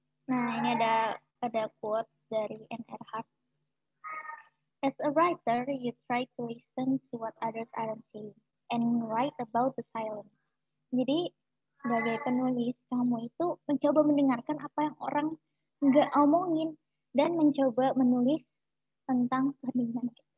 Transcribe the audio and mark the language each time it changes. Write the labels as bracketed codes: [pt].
[id] Nah, ini ada quote dari N.R. Hart. [en] As a writer, you try to listen to what others aren't saying and write about the silence. [id] Jadi, sebagai penulis, kamu itu mencoba mendengarkan apa yang orang nggak omongin dan mencoba menulis tentang keheningan.